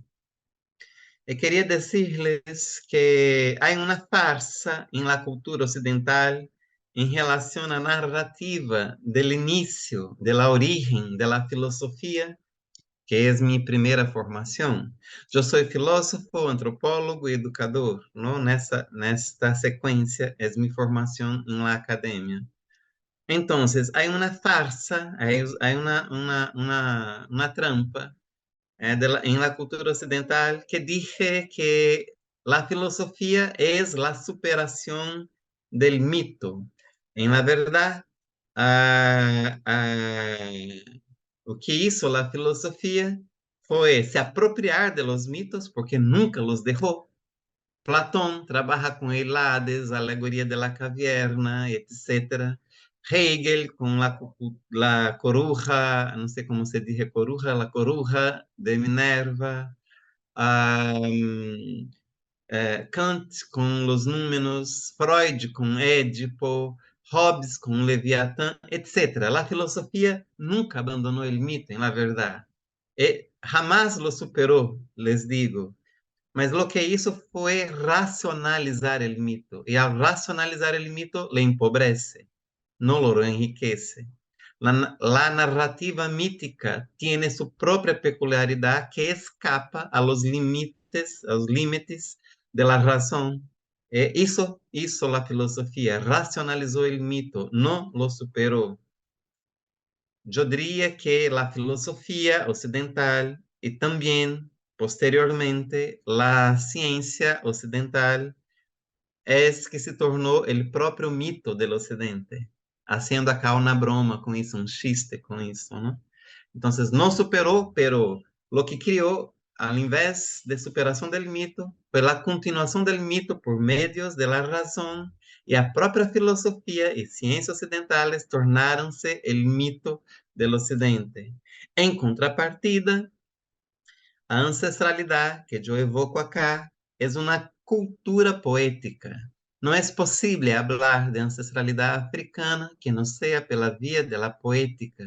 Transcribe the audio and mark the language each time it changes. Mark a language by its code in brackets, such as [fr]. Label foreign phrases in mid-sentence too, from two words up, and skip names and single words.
[pt] Eu queria dizer-lhes que há uma farsa em la cultura ocidental em relação à narrativa do início, da origem da filosofia, que é minha primeira formação. Eu sou filósofo, antropólogo e educador, não? Nesta sequência é minha formação na academia. Então, há uma farsa, há uma trampa [es] en la cultura occidental que dije que la filosofía es la superación del mito. En la verdad, ah, ah, [pt] o que [es] hizo la filosofía fue se apropiar de los mitos porque nunca los dejó. Platón trabaja com Hades, [pt] a alegoria [es] de la caverna, etc. [pt] Hegel com la coruja, não sei como se diz coruja, la coruja de Minerva. Um, Kant com os números, Freud com Édipo, Hobbes com Leviatã, etc. A filosofia nunca abandonou o mito, na verdade. [es] E jamás lo superou, les digo. Mas lo que hizo fue racionalizar el mito. Y al racionalizar el mito, le empobrece, no lo enriquece. La narrativa mítica tiene su propia peculiaridad que escapa a los límites de la razón. Isso hizo la filosofía, racionalizó el mito, no lo superó. Yo diría que la filosofía occidental y también posteriormente la ciencia occidental es que [pt] se tornou o próprio mito do Ocidente, [es] haciendo acá [pt] uma broma com isso, um chiste com isso, ¿no? Então, não superou, [es] pero lo que [pt] criou, ao invés de superação do mito, foi a continuação do mito [es] por medios de la [pt] razão, e a própria filosofia e ciências ocidentais tornaram-se o mito do Ocidente. Em contrapartida, a ancestralidade que eu evoco acá é uma cultura poética. Não é possível falar de ancestralidade africana que não seja pela via da poética.